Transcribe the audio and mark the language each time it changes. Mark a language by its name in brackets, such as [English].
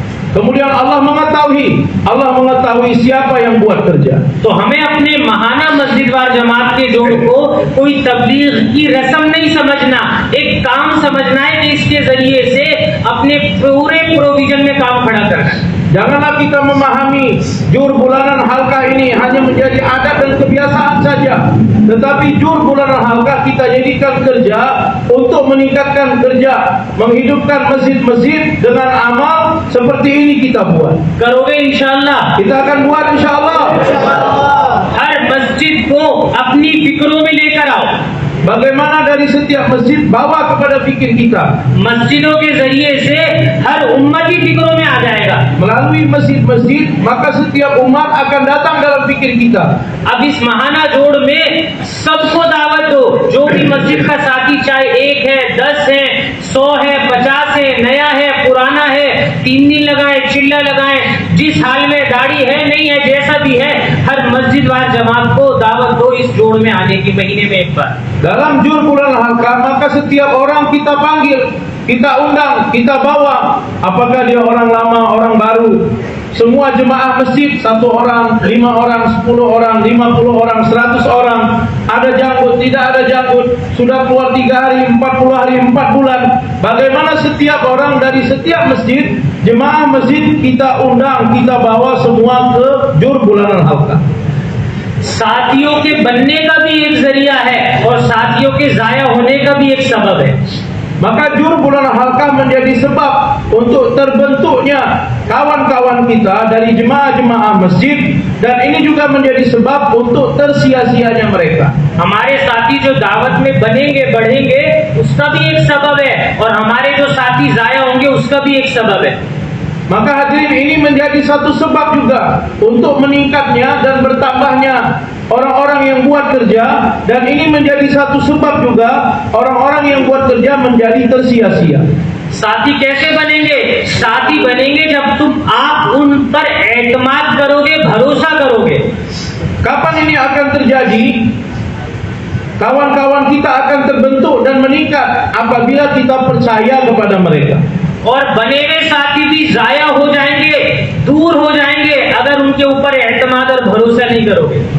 [Indonesian] Kemudian Allah mengetahui siapa yang buat kerja. [Hindi] तो हमें अपने महाना मस्जिद वार जमात के जोड़ को कोई तबलीग की रस्म नहीं समझना, एक काम समझना है कि इसके जरिए से अपने पूरे प्रोविजन में काम खड़ा करना है। [Indonesian] Janganlah kita memahami jur bulanan halqa ini hanya menjadi adat dan kebiasaan saja, tetapi jur bulanan halqa kita jadikan kerja untuk meningkatkan kerja, menghidupkan masjid-masjid dengan amal seperti ini kita buat. [Hindi] करोगे इंशाअल्लाह? [Indonesian] Kita akan buat insyaallah. [Hindi] हर मस्जिद को अपनी फिक्रों में लेकर आओ। [Indonesian] Bagaimana dari setiap masjid bawa kepada fikir kita. [Hindi] मस्जिदों के जरिए से हर उम्मत की फिक्रों में आ जाएगा। [Indonesian] Melalui masjid-masjid maka setiap umat akan datang dalam fikir kita. [Hindi] अब इस महाना जोड़ में सबको दावत दो, जो भी मस्जिद का साथी, चाहे 1 है, 10 है, 100 है, 50 है, नया है, पुराना है, 3 दिन लगाए, चिल्ला लगाए, जिस हाल में दाढ़ी है नहीं है, जैसा भी है, हर मस्जिद वार जमात को दावत दो इस जोड़ में आने की, महीने में एक बार। [Indonesian] Dalam jur bulan halqa maka setiap orang kita panggil, kita undang, kita bawa. Apakah dia orang lama, orang baru, semua jemaah masjid, 1 orang, 5 orang, 10 orang, 50 orang, 100 orang, ada janggut, tidak ada janggut, sudah keluar 3 hari, 40 hari, 4 bulan. Bagaimana setiap orang dari setiap masjid, jemaah masjid kita undang, kita bawa semua ke jur bulanan halqa. [Hindi] साथियों के बनने का भी एक जरिया है और साथियों के जाया होने का भी एक सबब है। [Indonesian] Maka jur bulan halqa menjadi sebab untuk terbentuknya kawan-kawan kita dari jemaah-jemaah masjid, dan ini juga menjadi sebab untuk tersia-sianya mereka. [Hindi] हमारे साथी जो दावत में बनेंगे बढ़ेंगे उसका भी एक सबब है, और हमारे जो साथी जाया होंगे उसका भी एक सबब है। [Indonesian] Maka hadirin, ini menjadi satu sebab juga untuk meningkatnya dan bertambahnya orang-orang yang buat kerja, dan ini menjadi satu sebab juga orang-orang yang buat kerja menjadi tersia-sia. [Hindi] साथी कैसे बनेंगे? साथी बनेंगे जब तुम आप उन पर एतमाद करोगे, भरोसा करोगे। [Indonesian] Kapan ini akan terjadi? Kawan-kawan kita akan terbentuk dan meningkat apabila kita percaya kepada mereka. [Hindi] और बने हुए साथी भी जाया हो जाएंगे, दूर हो जाएंगे अगर उनके ऊपर एतमाद और भरोसा नहीं करोगे।